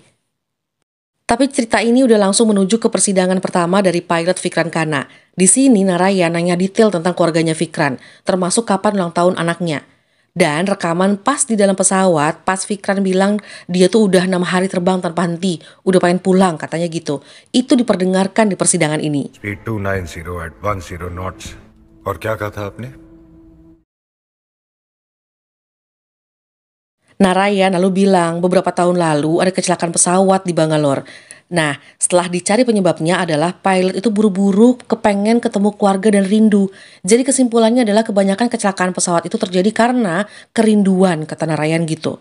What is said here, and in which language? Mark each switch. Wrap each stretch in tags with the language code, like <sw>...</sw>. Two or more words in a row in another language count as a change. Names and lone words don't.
<id>Tapi cerita ini udah langsung menuju ke persidangan pertama dari pilot Vikran Khanna. Di sini Narayan nanya detail tentang keluarganya Vikran, termasuk kapan ulang tahun anaknya. Dan rekaman pas di dalam pesawat, pas Vikran bilang dia tuh udah 6 hari terbang tanpa henti, udah pengen pulang katanya gitu. Itu diperdengarkan di persidangan ini.</id> <en>Speed 290 at 10 knots.</en> <hi>और क्या कहा था आपने?</hi> <id>Narayan lalu bilang beberapa tahun lalu ada kecelakaan pesawat di Bangalore. Nah, setelah dicari penyebabnya adalah pilot itu buru-buru kepengen ketemu keluarga dan rindu. Jadi kesimpulannya adalah kebanyakan kecelakaan pesawat itu terjadi karena kerinduan, kata Narayan gitu.</id>